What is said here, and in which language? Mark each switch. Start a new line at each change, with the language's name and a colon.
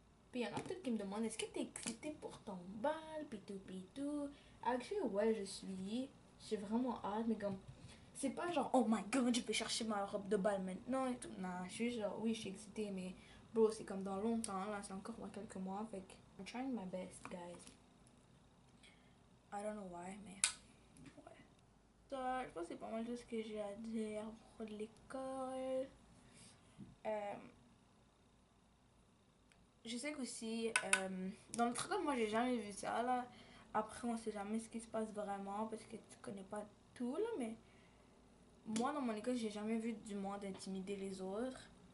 French: Puis il y en a peut-être qui me demandent est-ce que t'es excitée pour ton bal, puis tout. Actually, ouais, je suis. J'ai vraiment hâte, mais comme. C'est pas genre,
English: oh my god,
French: je vais chercher ma robe de bal maintenant et tout. Non, je suis genre, oui, je suis excitée, mais bro, c'est comme dans longtemps, là, c'est encore dans quelques mois. Fait que,
English: I'm trying my best, guys. I don't know why,
French: mais ouais. Ça, je pense que c'est pas mal tout ce que j'ai à dire à propos de l'école. Je sais qu'aussi, dans notre école, moi, j'ai jamais vu ça, là. Après, on sait jamais ce qui se passe vraiment parce que tu connais pas tout, là, mais moi, dans mon école, j'ai jamais vu du monde intimider les autres.